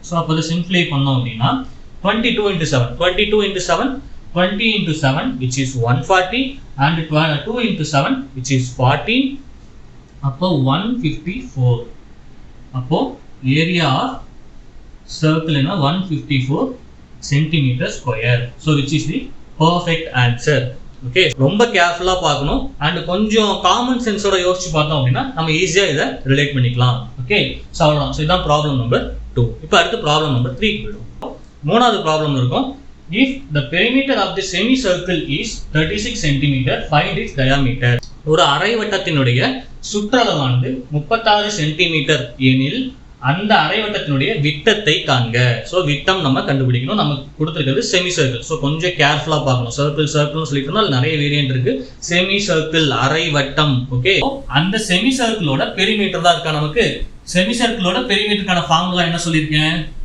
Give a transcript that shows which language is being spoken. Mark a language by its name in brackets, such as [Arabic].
[Tamil] So அப்போ அதை சிம்பிளை பண்ணோம் அப்படின்னா 22 into 7, 22 into 7, 20 into 7 [English] which is 140 and 2 into 7 which is 40. [Tamil] அப்போ 154. அப்போ ஏரியா ஆஃப் சர்க்கிள் என்ன? 154 centimetre square. So [English] which is the perfect answer. [Tamil] Okay, ரொம்ப கேர்ஃபுல்லாக பார்க்கணும். அண்ட் கொஞ்சம் காமன் சென்ஸோட யோசிச்சு பார்த்தோம் அப்படின்னா நம்ம ஈஸியாக இதை ரிலேட் பண்ணிக்கலாம். ஓகே, ஸோ அவ்வளோதான். ஸோ இதுதான் ப்ராப்ளம் நம்பர் 2. இப்போ அடுத்து ப்ராப்ளம் நம்பர் 3 போயிடும். மூணாவது ப்ராப்ளம் இருக்கும். [English] If the perimeter of the semicircle is 36 cm, find its diameter. [Tamil] ஒரு அரை வட்டத்தினுடைய சுற்றளவானது 36 சென்டிமீட்டர் எனில் அந்த அரைவட்டத்தினுடைய விட்டத்தை காண்க. ஸோ விட்டம் நம்ம கண்டுபிடிக்கணும். நமக்கு கொடுத்துருக்கிறது செமி சர்க்கிள். ஸோ கொஞ்சம் கேர்ஃபுல்லாக பார்க்கணும். சர்க்கிள்னு சொல்லிட்டோம்னா நிறைய வேரியன்ட் இருக்கு. Semi circle அரைவட்டம். ஓகே, அந்த செமி சர்க்கிளோட பெரிமீட்டர் தான் இருக்கா நமக்கு. செமி சர்க்கிளோட பெரிமீட்டருக்கான ஃபார்முலா என்ன சொல்லியிருக்கேன்?